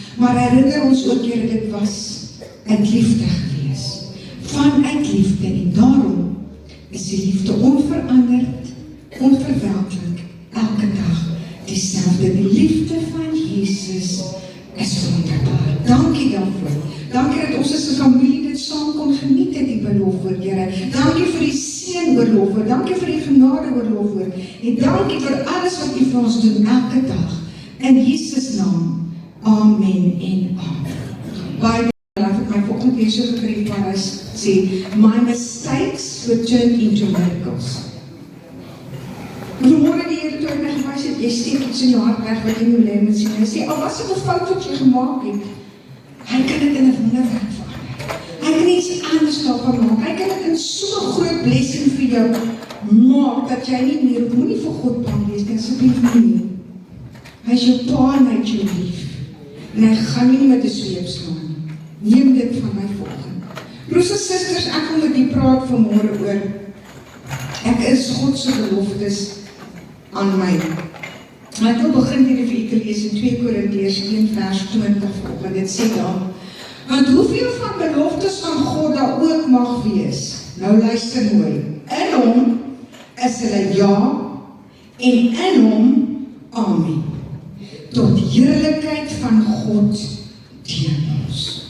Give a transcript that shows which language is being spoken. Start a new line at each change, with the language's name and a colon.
Afrikaans: Maar herinner ons ook, Here, dit was uit liefde gewees. Vanuit liefde, en daarom is die liefde onveranderd, onverwelklik, elke dag dieselfde. Die liefde van Jesus is wonderbaar. Dankie daarvoor. Dankie dat ons as 'n familie dit saam kon geniet het, die belofte, Here. Dankie vir die seën oorlofwoord. Dankie vir die genade oorlofwoord. En dankie vir alles wat U vir ons doen elke dag. In Jesus naam. Amen en amen. Baie laat ek my volgende keer so gekreeg waar hy sê,
English: my mistakes were turned into miracles.
Afrikaans: Vanmôre die Here toe my gewys het, jy steek iets in jou hart weg wat jy nie wil hê moet sien. Hy sê, al was dit 'n fout wat jy gemaak het, hy kan dit in 'n wonderwerk verander. Hy kan iets anders daarvan maak. Hy kan dit in so 'n groot blessing vir jou maak, dat jy nie meer, moenie vir God bang wees, asseblief nie. Hy is jou pa en hy het jou lief. En hy gaan nie met 'n sweep slaan. Neem dit van my volgende. Broers en susters, ek wil met u praat vanmôre oor, ek is God se beloftes aan my. Ek wil begin hier vir u lees in 2 Korintiërs 1 vers 20 volgende. Dit sê daar, want hoeveel van beloftes van God daar ook mag wees, nou luister mooi, in hom is hulle ja, en in hom amen, tot heerlikheid van God deur ons.